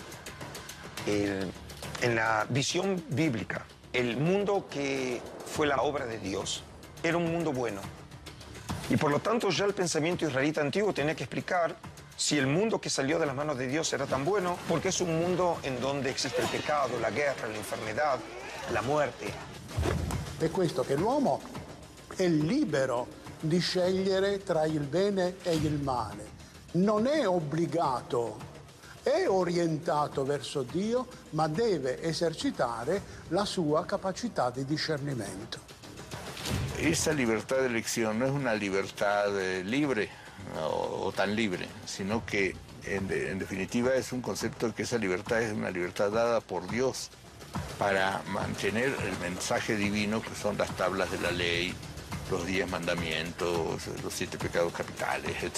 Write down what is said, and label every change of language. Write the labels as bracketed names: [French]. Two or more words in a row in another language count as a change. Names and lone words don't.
[Spanish] En la visión bíblica, el mundo que fue la obra de Dios era un mundo bueno. Y por lo tanto ya el pensamiento israelita antiguo tenía que explicar si el mundo che salió de las manos de Dios era tan bueno, porque es un mundo en donde existe el pecado, la guerra, la enfermedad, la muerte. [Italian] È questo che l'uomo è libero di scegliere tra il bene e il male. Non è obbligato, è orientato verso Dio, ma deve esercitare la sua capacità di discernimento. [Spanish] Esa libertad de elección no es una libertad libre o tan libre, sino que en definitiva es un concepto que esa libertad es una libertad dada por Dios para mantener el mensaje divino, que son las tablas de la ley, los 10 mandamientos, los 7 pecados capitales, etc.